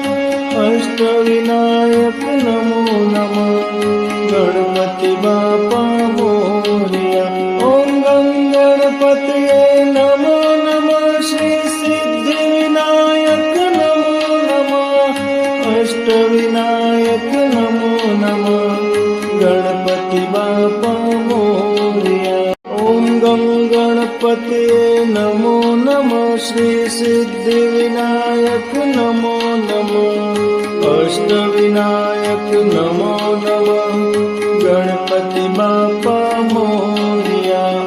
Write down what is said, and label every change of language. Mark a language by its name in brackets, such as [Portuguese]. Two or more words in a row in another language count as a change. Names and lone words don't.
[Sanskrit] अष्टविनायक नमो नमः [Marathi] गणपति बाप्पा मोरया [Sanskrit] ॐ गं गणपतये नमो नमः श्री सिद्धिविनायक नमो नमः अष्टविनायक नमो नमः [Marathi] गणपति बाप्पा बाप्पा मोरया. [Sanskrit] ઓમ ગમ ગણપતયે નમો નમઃ. શ્રી સિદ્ધિ વિનાયક નમો નમઃ. અષ્ટવિનાયક નમો નમઃ. [Marathi] गणपति बाप्पा मोरया.